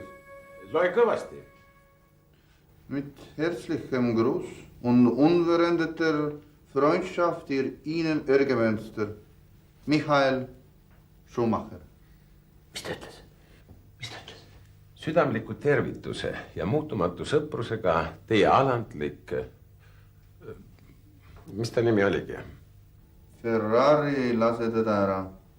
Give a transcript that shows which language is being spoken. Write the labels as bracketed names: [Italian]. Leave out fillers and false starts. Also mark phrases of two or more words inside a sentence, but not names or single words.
[Estonian] Loe kõvasti. [German] Mit herzlichem Gruß und unveränderter Freundschaft Ihnen Örgemönster, Michael Schumacher. [Estonian] Mis ta ütles? Südamliku tervituse ja muutumatu sõprusega teie alandlik... Mis ta nimi oligi? Ferrari ei lase teda ära.